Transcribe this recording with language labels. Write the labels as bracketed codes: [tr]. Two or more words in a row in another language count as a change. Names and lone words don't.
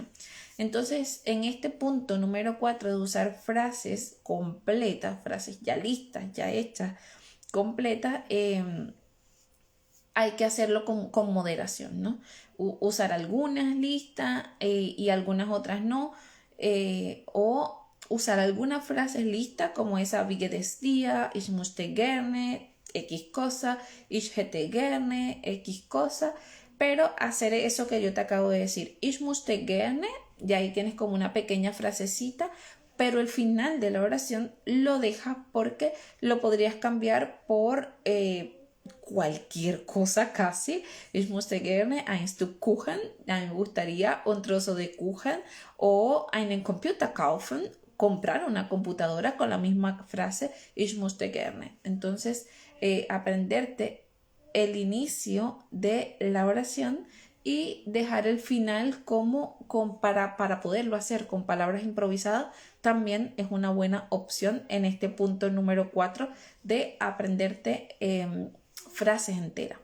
[es] Entonces, en este punto número 4 de usar frases completas, frases ya listas, ya hechas, completas, hay que hacerlo con moderación, ¿no? Usar algunas listas y algunas otras no, o usar algunas frases listas como esa [de] wie geht es dir, ich möchte gerne, [es] X cosa, [de] ich hätte gerne, [es] X cosa, pero hacer eso que yo te acabo de decir, [de] ich möchte gerne, [es] y ahí tienes como una pequeña frasecita, pero el final de la oración lo dejas porque lo podrías cambiar por cualquier cosa casi. [de] Ich möchte gerne ein Stück Kuchen, [es] a mí me gustaría un trozo de Kuchen, o [de] einen Computer kaufen, [es] comprar una computadora con la misma frase, [de] ich möchte gerne. [es] Entonces, aprenderte el inicio de la oración y dejar el final para poderlo hacer con palabras improvisadas también es una buena opción en este punto número 4 de aprenderte frases enteras.